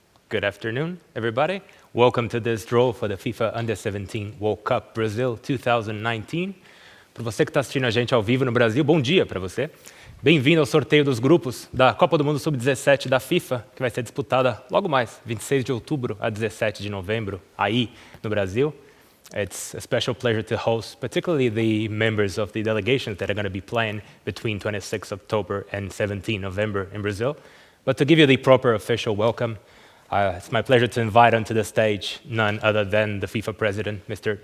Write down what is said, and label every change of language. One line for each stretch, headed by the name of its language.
English: Good afternoon, everybody. Welcome to this draw for the FIFA Under-17 World Cup Brazil 2019.
Portuguese: Para você que está assistindo a gente ao vivo no Brasil, bom dia para você. Bem-vindo ao sorteio dos grupos da Copa do Mundo Sub-17 da FIFA, que vai ser disputada logo mais, 26 de outubro a 17 de novembro, aí no Brasil.
English: It's a special pleasure to host particularly the members of the delegations that are going to be playing between 26 October and 17 November in Brazil. But to give you the proper official welcome, it's my pleasure to invite onto the stage none other than the FIFA president, Mr.